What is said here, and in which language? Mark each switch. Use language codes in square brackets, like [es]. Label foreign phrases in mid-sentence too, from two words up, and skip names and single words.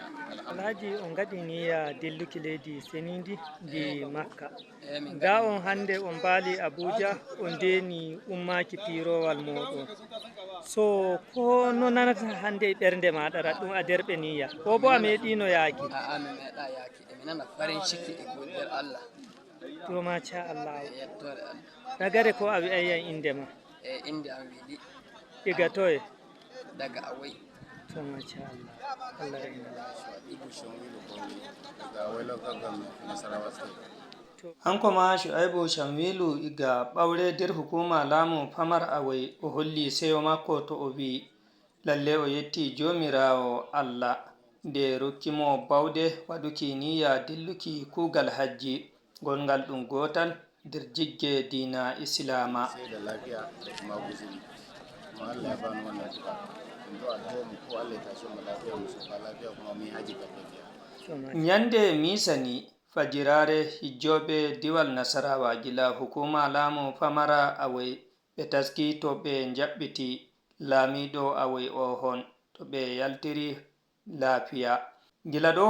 [ff] Alhaji on gaɗi niyya dilluki leydi senidi di Makka da on hande on mbali Abuja on deni ummaki pirowal moɗon so ko no nanata hande ɓernde maɗa raɗɗum a derɓe niyya ko bo a meɗino yaki? Mi meɗa yaki mi nana [ha] farin ciki [ff] e goɗɗer Allah. To macha Allah nagare ko a wi'ayyan inde ma? Inde am wiɗi iga toye? daga awai. To macha Allah hanko ma Shu'aibu Shamwilu iga ɓaure der hukuma lamu famar awai o holli seyo makko to o wi lalle o yetti jomirawo Allah nde rokkimo bawde waɗuki niyya dilluki kugal hajji gongal ɗum gotal der jigge dina Islama. Nyande misani fajirare hijjoɓe diwal Nasarawa gila hukuma lamu famara awai ɓe taski to ɓe jaɓɓiti lamiɗo awai o hon to ɓe yaltiri lafiya gila ɗo